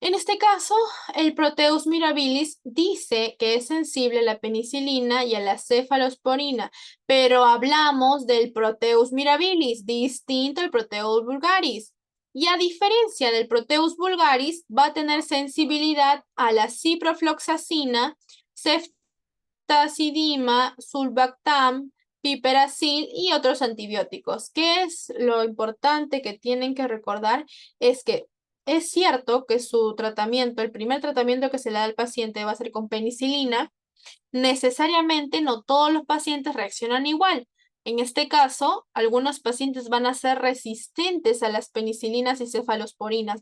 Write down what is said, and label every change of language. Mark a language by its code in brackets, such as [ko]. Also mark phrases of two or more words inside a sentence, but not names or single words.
[es] En este caso, el Proteus mirabilis dice que es sensible a la penicilina y a la cefalosporina, pero hablamos del Proteus mirabilis, distinto al Proteus vulgaris. Y a diferencia del Proteus vulgaris, va a tener sensibilidad a la ciprofloxacina, ceftazidima, sulbactam, piperacil y otros antibióticos. ¿Qué es lo importante que tienen que recordar? Es que es cierto que su tratamiento, el primer tratamiento que se le da al paciente va a ser con penicilina. Necesariamente no todos los pacientes reaccionan igual. En este caso, algunos pacientes van a ser resistentes a las penicilinas y cefalosporinas.